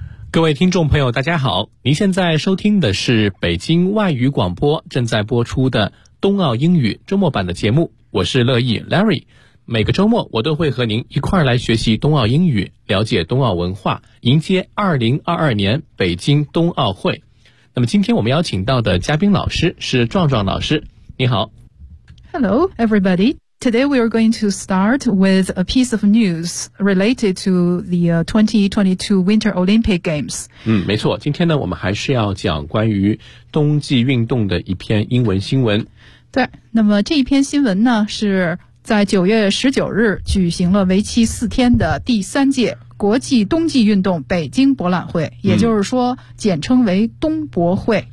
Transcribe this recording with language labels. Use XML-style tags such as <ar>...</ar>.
<zh>各位听众朋友，大家好，您现在收听的是北京外语广播正在播出的冬奥英语周末版的节目，我是乐意 Larry。每个周末我都会和您一块儿来学习冬奥英语，了解冬奥文化，迎接2022年北京冬奥会。那么今天我们邀请到的嘉宾老师是壮壮老师，你好。</zh> <en>Hello everybody. Today we are going to start with a piece of news related to the 2022 Winter Olympic Games.</en> <zh>没错，今天呢我们还是要讲关于冬季运动的一篇英文新闻。对，那么这一篇新闻呢是在9月19日举行了为期4天的第三届国际冬季运动北京博览会，也就是说简称为冬博会。</zh>